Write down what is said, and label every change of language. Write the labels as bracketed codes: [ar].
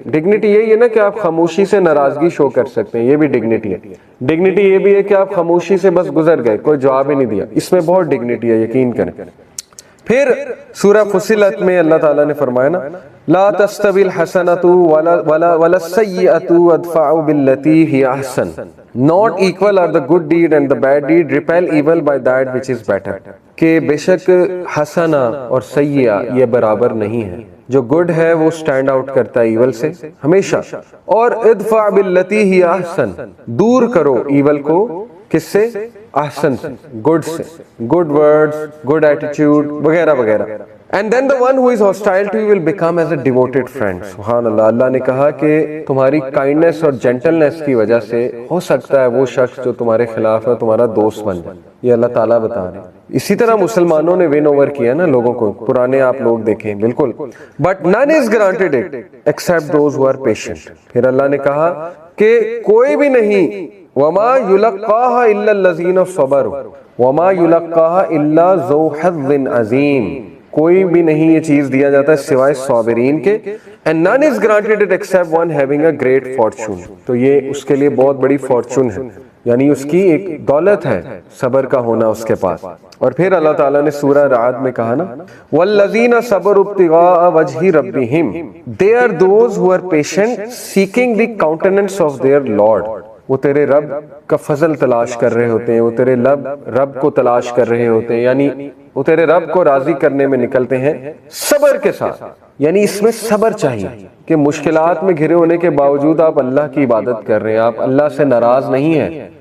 [ur] Dignity یہی ہے نا کہ آپ خاموشی سے ناراضگی شو کر سکتے ہیں, یہ بھی ڈگنیٹی ہے. ڈگنیٹی یہ بھی ہے کہ آپ خاموشی سے بس گزر گئے, کوئی جواب ہی نہیں دیا, اس میں بہت ڈگنیٹی ہے, یقین کریں. پھر سورہ فصلت میں اللہ تعالیٰ نے فرمایا نا [ar] لا تستوی الحسنۃ ولا السیئۃ ادفع باللتی ہی احسن. [en] Not equal are the good deed and the bad deed. Repel evil by that which is better. [ur] کہ بے شک حسنہ اور سیئہ یہ برابر نہیں ہے. جو گڈ ہے وہ سٹینڈ آؤٹ کرتا ہے ایول سے ہمیشہ. اور [ar] ادفع باللتی ہی احسن, [ur] دور کرو ایول کو کس سے؟ احسن سے, گڈ سے, گڈ ورڈز, گڈ ایٹیٹیوڈ وغیرہ وغیرہ. [en] And then the one who is hostile to you will become as a devoted friend. [ur] سبحان اللہ. اللہ نے کہا کہ تمہاری کائنڈنس اور جینٹلنس کی وجہ سے ہو سکتا ہے وہ شخص جو تمہارے خلاف ہے تمہارا دوست بن جائے. یہ اللہ تعالیٰ بتا رہے ہیں. اسی طرح مسلمانوں نے ون اوور کیا نا لوگوں کو, پرانے آپ لوگ دیکھیں بالکل. [en] But none is granted it except those who are patient. [ur] پھر اللہ نے کہا کہ کوئی بھی نہیں, [ar] وما يلقاها الا الذين صبروا وما يلقاها الا ذو حظ عظیم. [ur] کوئی بھی نہیں یہ چیز دیا جاتا ہے سوائے صابرین کے. [en] And none is granted it except one having a great fortune. [ur] تو یہ اس کے لیے بہت بڑی فارچون ہے, یعنی اس کی ایک دولت ہے صبر کا ہونا اس کے پاس. اور پھر اللہ تعالیٰ نے سورہ رعد میں کہا نا [ar] وَالَّذِينَ صَبَرُوا ابْتِغَاءَ وَجْهِ رَبِّهِمْ. [en] They are those who are patient seeking the countenance of their Lord. [ur] وہ تیرے رب کا فضل تلاش کر رہے ہوتے ہیں, وہ تیرے رب کو تلاش کر رہے ہوتے ہیں, یعنی وہ تیرے رب کو راضی کرنے میں نکلتے ہیں صبر کے ساتھ. یعنی اس میں صبر چاہیے کہ مشکلات میں گھرے ہونے کے باوجود آپ اللہ کی عبادت کر رہے ہیں, آپ اللہ سے ناراض نہیں ہیں.